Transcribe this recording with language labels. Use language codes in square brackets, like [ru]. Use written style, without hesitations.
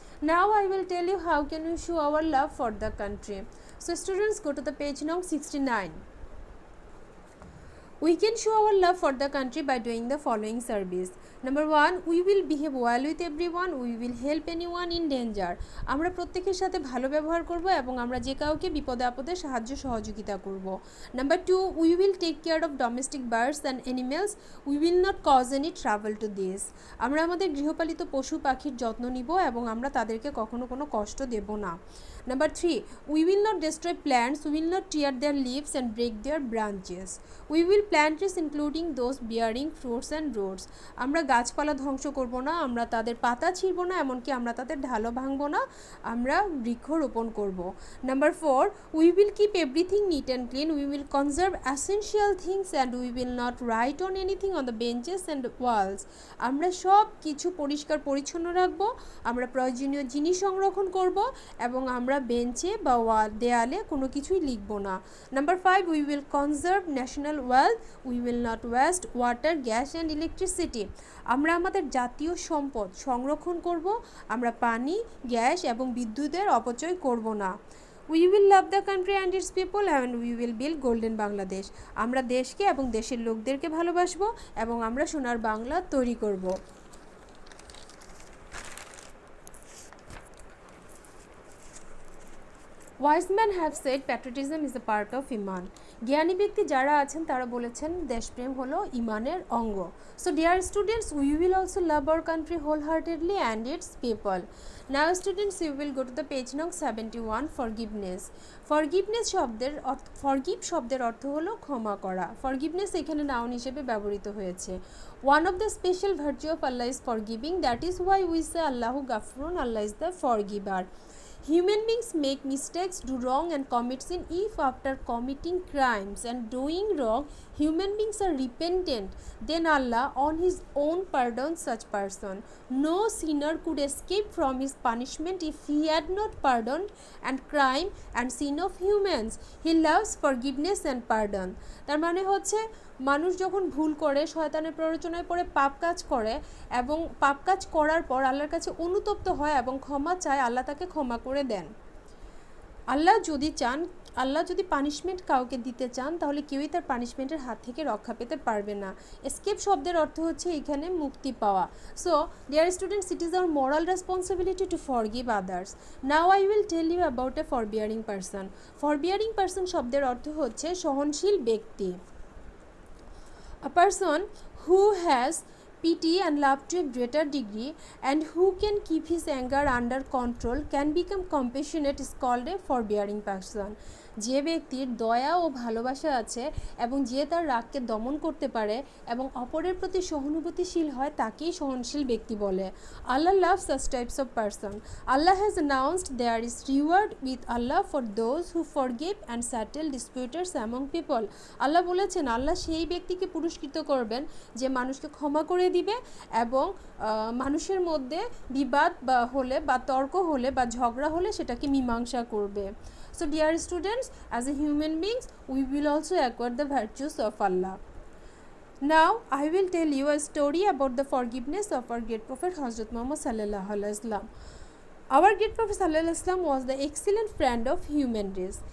[en] Now I will tell you how can we show our love for the country. So students, go to the page number 69. We can show our love for the country by doing the following service. Number 1, we will behave well with everyone. We will help anyone in danger. [bn] আমরা প্রত্যেকের সাথে ভালো ব্যবহার করব এবং আমরা যে কাউকে বিপদে আপদে সাহায্য সহযোগিতা করব। [en] Number 2, we will take care of domestic birds and animals. We will not cause any trouble to these. [bn] আমরা আমাদের গৃহপালিত পশু পাখির যত্ন নিব এবং আমরা তাদেরকে কখনো কোনো কষ্ট দেব না। [en] Number 3, we will not destroy plants. We will not tear their leaves and break their branches. We will plant trees including those bearing fruits and roots. [bn] আমরা গাছপালা ধ্বংস করব না, আমরা তাদের পাতা ছিঁড়ব না, এমনকি আমরা তাদের ঢালও ভাঙব না, আমরা বৃক্ষরোপণ করব। [en] Number 4, we will keep everything neat and clean. We will conserve essential things and we will not write on anything on the benches and walls. [bn] আমরা সব কিছু পরিষ্কার পরিচ্ছন্ন রাখব, আমরা প্রয়োজনীয় জিনিস সংরক্ষণ করব এবং আমরা বেঞ্চে বা দেয়ালে কোনো কিছুই লিখব না। [en] Number 5, we will conserve national wealth. We will not waste water, gas and electricity. [bn] আমরা আমাদের জাতীয় সম্পদ সংরক্ষণ করব, আমরা পানি, গ্যাস এবং বিদ্যুতের অপচয় করব না। [en] We will love the country and its people and we will build golden Bangladesh. [bn] আমরা দেশকে এবং দেশের লোকদেরকে ভালোবাসবো এবং আমরা সোনার বাংলা তৈরি করব। [en] Wise men have said patriotism is a part of Iman. [bn] জ্ঞানী ব্যক্তি যারা আছেন তারা বলেছেন দেশপ্রেম হলো ইমানের অঙ্গ। [en] So dear students, we will also love our country wholeheartedly and its people. Now students, you will go to the page number 71, forgiveness. [bn] Forgiveness forgive শব্দের অর্থ হলো ক্ষমা করা। Forgiveness এখানে নাউন হিসেবে ব্যবহৃত হয়েছে। [en] One of the special virtue of Allah is forgiving. That is why we say Allahu Ghafurun, Allah is the forgiver. Human beings make mistakes, do wrong and commit sin. If after committing crimes and doing wrong, human beings are repentant, then Allah on his own pardons such person. No sinner could escape from his punishment if he had not pardoned and crime and sin of humans. He loves forgiveness and pardon. [bn] তার মানে হচ্ছে মানুষ যখন ভুল করে, শয়তানের প্ররোচনায় পড়ে পাপ কাজ করে এবং পাপ কাজ করার পর আল্লাহর কাছে অনুতপ্ত হয় এবং ক্ষমা চায়, আল্লাহ তাকে ক্ষমা করে দেন। আল্লাহ যদি চান, আল্লাহ যদি পানিশমেন্ট কাউকে দিতে চান তাহলে কেউই তার পানিশমেন্টের হাত থেকে রক্ষা পেতে পারবে না। এসকেপ শব্দের অর্থ হচ্ছে এখানে মুক্তি পাওয়া। [en] So dear students, it is our moral responsibility to forgive others. Now I will tell you about a forbearing person. Forbearing person [bn] শব্দের অর্থ হচ্ছে সহনশীল ব্যক্তি। [en] A person who has pity and love to a greater degree and who can keep his anger under control can become compassionate is called a forbearing person. [bn] যে ব্যক্তির দয়া ও ভালোবাসা আছে এবং যে তার রাগকে দমন করতে পারে এবং অপরের প্রতি সহানুভূতিশীল হয় তাকেই সহনশীল ব্যক্তি বলে। [en] Allah love such types of person. Allah has announced there is reward with Allah for those who forgive and settle disputers among people. [bn] আল্লাহ বলেছেন আল্লাহ সেই ব্যক্তিকে পুরস্কৃত করবেন যে মানুষকে ক্ষমা করে দিবে এবং মানুষের মধ্যে বিবাদ বা হলে বা তর্ক হলে বা ঝগড়া হলে সেটাকে মীমাংসা করবে। [en] So dear students, as a human beings, we will also acquire the virtues of Allah. Now I will tell you a story about the forgiveness of our great Prophet Hazrat Muhammad sallallahu alaihi wasallam. Our great Prophet sallallahu alaihi wasallam was the excellent friend of human race.